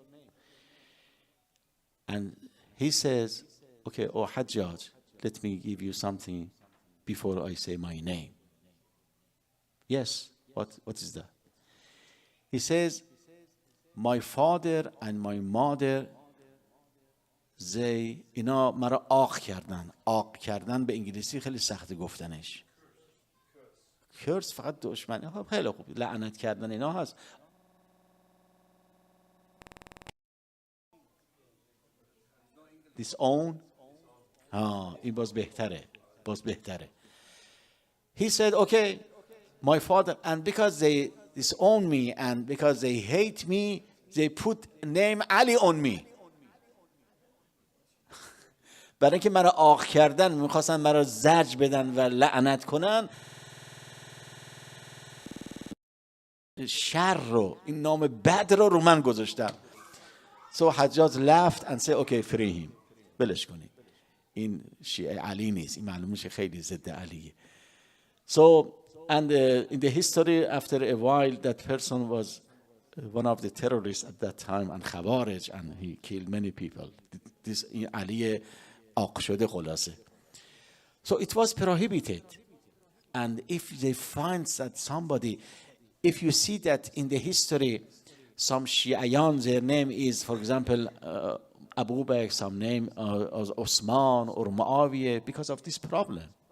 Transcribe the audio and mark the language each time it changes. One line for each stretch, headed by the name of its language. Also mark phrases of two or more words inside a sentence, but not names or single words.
English: And he says, okay, oh Hajjaj, let me give you something before I say my name. Yes, what is that? He says, my father and my mother,
Persian: اینا مرا آق کردن. آق کردن به انگلیسی خیلی سخت گفتنش. کرس فقط دشمنی. خیلی خوب، لعنت کردن اینا هست.
English: disown.
Persian: این باز بهتره.
English: He said, okay, my father, and because they disown me and because they hate me, they put name Ali on me.
Persian: برای اینکه مرا آق کردن، میخواستن مرا زجر بدن و لعنت کنن، شر رو، این نام بد رو من گذاشتم.
English: So حجاج left and said, okay, free him.
Persian: بلش کنید. این شیعه علی نیست. این معلومه که خیلی ضد علیه.
English: So, and in the history, after a while, that person was one of the terrorists at that time, and Khawarij, and he killed many people. This Ali
Persian: آق شده خلاصه.
English: So it was prohibited. And if they find that somebody, if you see that in the history, some Shi'ayan, their name is, for example, Abu Bakr, some name Osman or Muawiyah, because of this problem.